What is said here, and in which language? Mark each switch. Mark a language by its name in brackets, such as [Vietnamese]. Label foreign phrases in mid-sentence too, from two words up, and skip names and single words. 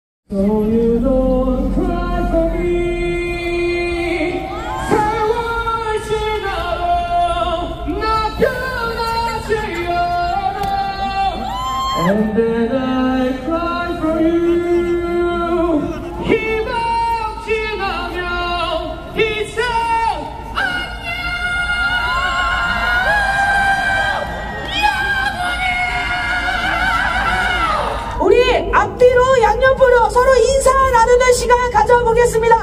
[English] So you don't cry for me. [Korean] 세월 지나도 나 변하지 않아. [English] And then I cry for you. [Korean] 희망 지나면 이제 안녕. 우리 앞뒤로 양옆으로 서로 인사 나누는 시간 가져보겠습니다.